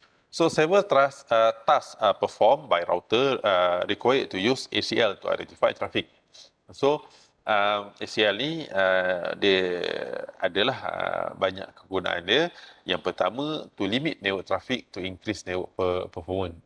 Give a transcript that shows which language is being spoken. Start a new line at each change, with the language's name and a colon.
English: So several tasks performed by router required to use ACL to identify traffic.
Malay: So ACL ni dia adalah banyak kegunaan dia. Yang pertama,
English: to limit network traffic to increase network performance.